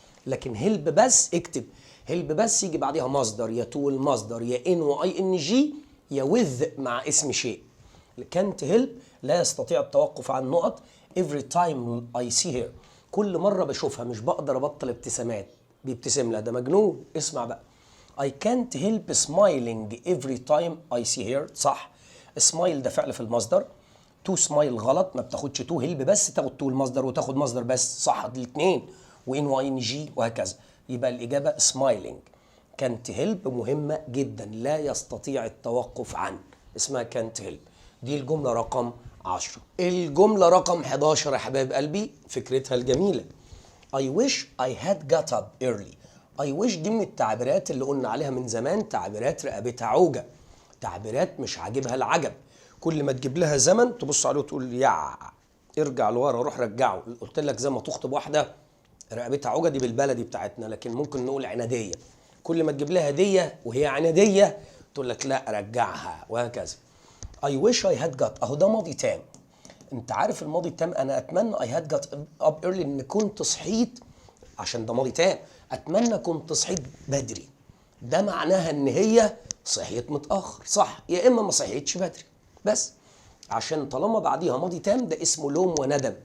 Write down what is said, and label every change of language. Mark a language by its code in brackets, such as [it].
[ar] لكن هيلب بس اكتب هيلب بس يجي بعديها مصدر، يا تو المصدر يا ان واي ان جي يا وذ مع اسم شيء. كانت هيلب لا يستطيع التوقف عن نقط. [en] every time I see her، [ar] كل مرة بشوفها مش بقدر ابطل ابتسامات. بيبتسم لها، ده مجنون. اسمع بقى. [en] I can't help smiling every time I see her. [ar] صح. smile ده فعل في المصدر. to smile غلط، ما بتاخدش to. help بس تاخد to المصدر وتاخد مصدر بس. صح الاثنين. وان وان جي وهكذا. يبقى الإجابة smiling. can't help مهمة جدا، لا يستطيع التوقف عن، اسمها can't help. دي الجملة رقم 10. الجملة رقم 11 يا حبايب قلبي فكرتها الجميلة. [en] I wish I had got up early. [ar] I wish دي من التعبيرات اللي قلنا عليها من زمان تعبيرات رقبتها عوجة، تعبيرات مش عاجبها العجب. كل ما تجيب لها زمن تبص عليه وتقول يا ارجع لورا، روح رجعه. قلت لك زي ما تخطب واحدة رقبتها عوجة، دي بالبلدي بتاعتنا، لكن ممكن نقول عنادية. كل ما تجيب لها هدية وهي عنادية تقول لك لا رجعها، وهكذا. [en] I wish I had got، [ar] اهو ده ماضي تام. انت عارف الماضي التام، انا اتمنى [en] I had got up early [ar] ان كنت صحيت، عشان ده ماضي تام. اتمنى كنت صحيت بدري، ده معناها ان هي صحيت متاخر، صح، يا اما ما صحيتش بدري. بس عشان طالما بعديها ماضي تام ده اسمه لوم وندم.